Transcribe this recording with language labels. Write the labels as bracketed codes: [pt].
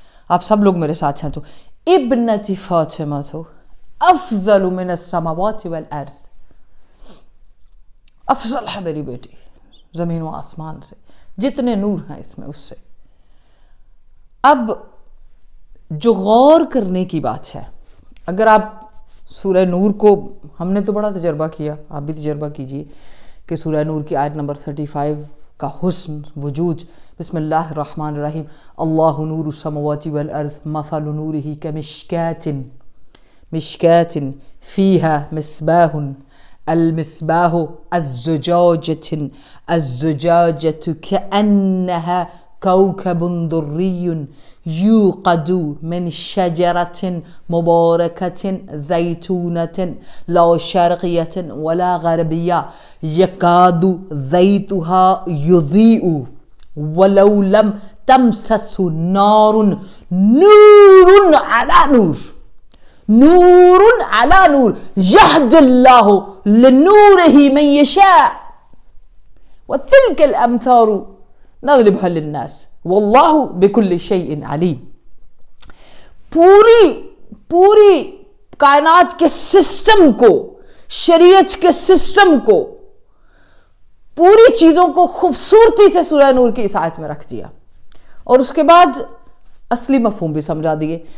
[ur] آپ سب لوگ میرے ساتھ ہیں تو ابنت فاطمہ تو [ar] افضل من السماوات والارض، [ur] افضل ہے میری بیٹی زمین و آسمان سے، جتنے نور ہیں اس میں اس سے. اب جو غور کرنے کی بات ہے، اگر آپ سورہ نور کو، ہم نے تو بڑا تجربہ کیا، آپ بھی تجربہ کیجئے کہ سورہ نور کی آیت نمبر 35 کا حسن وجود. [ar] بسم اللہ الرحمن الرحیم. اللہ نور السماوات والارض مثل نورہ کمشکات مشکات فیہا مصباح المصباح الزجاجة الزجاجة كأنها كوكب دري يوقد من شجرة مباركة زيتونة لا شرقية ولا غربية يكاد زيتها يضيء ولو لم تمسس نار نور على نور نور على نور يهدي الله لنوره من يشاء وتلك الأمثال نضربها للناس واللہ بکل شیء علیم. [ur] پوری کائنات کے سسٹم کو، شریعت کے سسٹم کو، پوری چیزوں کو خوبصورتی سے سورہ نور کی اس آیت میں رکھ دیا، اور اس کے بعد اصلی مفہوم بھی سمجھا دیے.